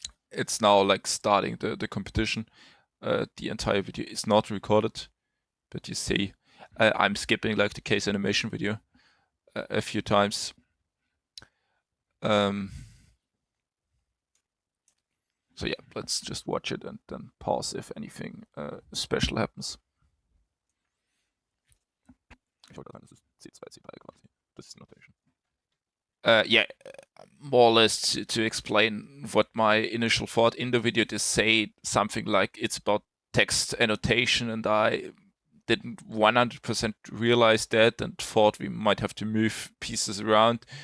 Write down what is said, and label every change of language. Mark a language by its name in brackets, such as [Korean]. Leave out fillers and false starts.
[English] It's now like starting the competition. The entire video is not recorded, but you see I'm skipping like the case animation video a few times. So yeah, let's just watch it and then pause if anything special happens. [German] Ich wollte sagen, das ist C2, C3 quasi. Das ist die Notation. [English] Yeah, more or less to explain what my initial thought in the video, to say something like it's about text annotation, and I didn't 100% realize that and thought we might have to move pieces around.